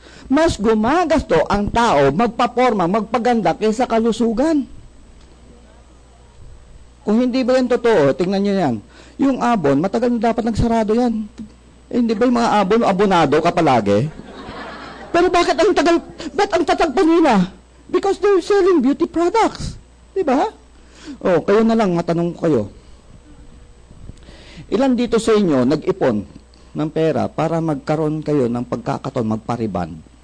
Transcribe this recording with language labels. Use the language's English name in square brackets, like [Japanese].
[Filipino] Mas gumagasto ang tao, magpaporma, magpaganda kaysa kalusugan. Kung hindi ba yan totoo, tingnan nyo yan. Yung abon, matagal na dapat nagsarado yan. Hindi ba yung mga abonado ka palagi? Pero bakit ang tagal, ba't ang tatag pa nila? [English] Because they're selling beauty products. [Filipino] Diba? O, kayo na lang, matanong ko kayo. Ilan dito sa inyo nag-ipon ng pera para magkaroon kayo ng pagkakataon magpariban?